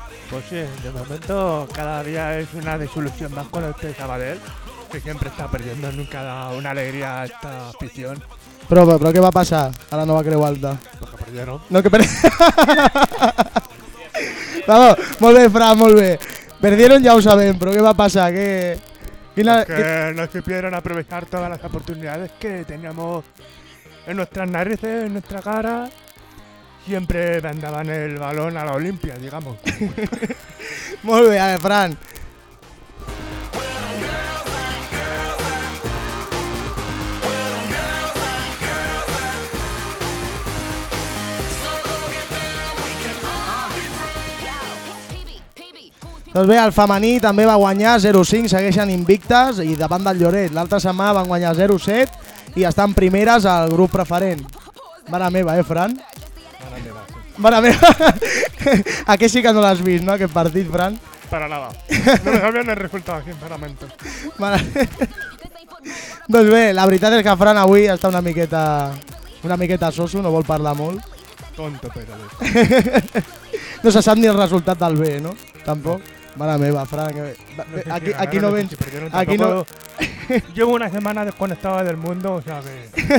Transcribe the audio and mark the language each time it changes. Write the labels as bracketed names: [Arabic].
[Spanish] Pues sí, de momento [Catalan] cada dia és una desilusió [Spanish] más con este Sabadell, que [Catalan] sempre està [Spanish] perdiendo, nunca da una alegría a esta afición. [Catalan] Però què va passar a la nova Creu Alta? [Spanish] Pues que perdieron. No, que perdieron. Vamos, [Catalan] molt bé, Fran, molt bé. [Spanish] Perdieron, [Catalan] ja ho sabem, però què va passar? [Spanish] Que no supieron aprovechar todas las oportunidades que teníamos en nuestras narices, en nuestra cara. Siempre mandaban el balón a la Olimpia, digamos. [Catalan] Molt bé, [Spanish] a ver, [Catalan] Fran. Doncs bé, el femení també va guanyar 0-5, segueixen invictes i davant del Lloret. L'altra setmana van guanyar 0-7 i estan primeres al grup preferent. Mare meva, Fran? Mare meva, sí. Mare meva. Aquest sí que no l'has vist, no, aquest partit, Fran? [Spanish] Para nada. No me sabían el resultado, sinceramente. [Catalan] Mare... Doncs bé, la veritat és que Fran avui està una miqueta soso, no vol parlar molt. Tonto, però. No se sap ni el resultat del B, no? Tampoc. Mare meva, Fran, que... aquí no ven... [Spanish] Aquí no... Llevo una setmana desconectada del mundo, o sea, que...